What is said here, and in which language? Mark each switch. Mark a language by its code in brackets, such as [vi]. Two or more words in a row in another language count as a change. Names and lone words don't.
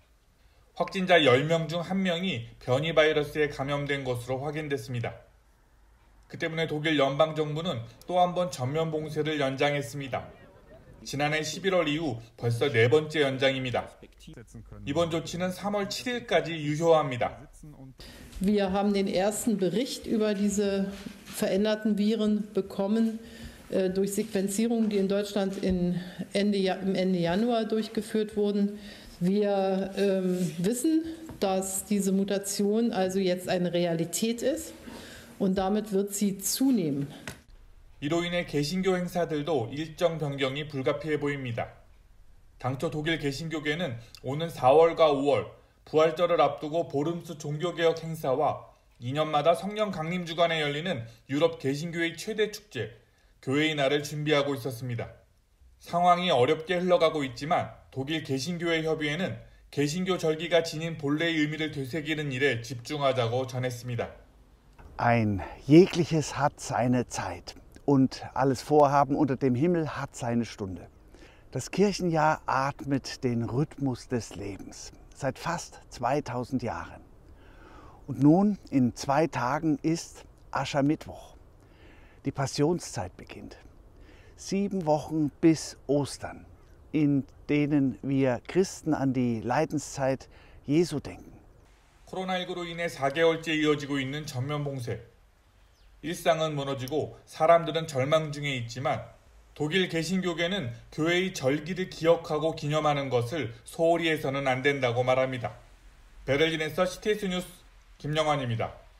[ko] 확진자 10명 중 1명이 변이 바이러스에 감염된 것으로 확인됐습니다. 그 때문에 독일 연방정부는 또 한 번 전면 봉쇄를 연장했습니다. 지난해 11월 이후 벌써 4번째 연장입니다. 이번 조치는 3월 7일까지 유효합니다. [de] Wir haben den ersten Bericht über diese veränderten Viren bekommen durch Sequenzierungen, die in Deutschland im Ende Januar durchgeführt wurden. Wir wissen, dass diese Mutation also jetzt eine Realität ist und damit wird sie zunehmen. [ko] 이로 인해 개신교 행사들도 일정 변경이 불가피해 보입니다. 당초 독일 개신교계는 오는 4월과 5월 부활절을 앞두고 보름수 종교개혁 행사와 2년마다 성령 강림 주간에 열리는 유럽 개신교의 최대 축제 교회의 날을 준비하고 있었습니다. 상황이 어렵게 흘러가고 있지만 독일 개신교회 협의회는 개신교 절기가 지닌 본래의 의미를 되새기는 일에 집중하자고 전했습니다. [de] Ein jegliches hat seine Zeit und alles Vorhaben unter dem Himmel hat seine Stunde. Das Kirchenjahr atmet den Rhythmus des Lebens seit fast 2000 Jahren. Und nun in 2 Tagen ist Aschermittwoch. Die Passionszeit beginnt. 7 Wochen bis Ostern, in denen wir Christen an die Leidenszeit Jesu denken. [ko] 코로나19로 인해 4개월째 이어지고 있는 전면 봉쇄. 일상은 무너지고 사람들은 절망 중에 있지만 독일 개신교계는 교회의 절기를 기억하고 기념하는 것을 소홀히 해서는 안 된다고 말합니다. 베를린에서 CTS 뉴스 김영환입니다.